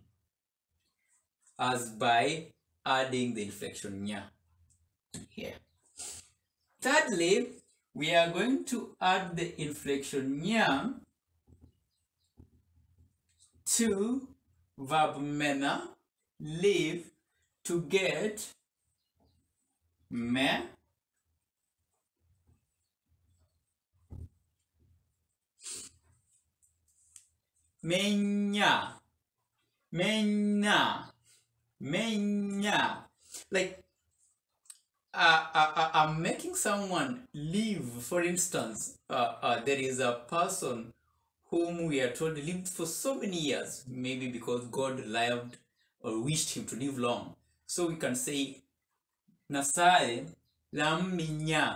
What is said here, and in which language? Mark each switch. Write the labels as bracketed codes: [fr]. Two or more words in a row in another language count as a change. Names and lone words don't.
[en] As by adding the inflection nya here. Thirdly, we are going to add the inflection nya to verb mena, live, to get me, menya, menya, menya. Like I'm making someone live. For instance, there is a person whom we are told lived for so many years, maybe because God loved or wished him to live long. [kuj] So we can say, Nasaye laminya.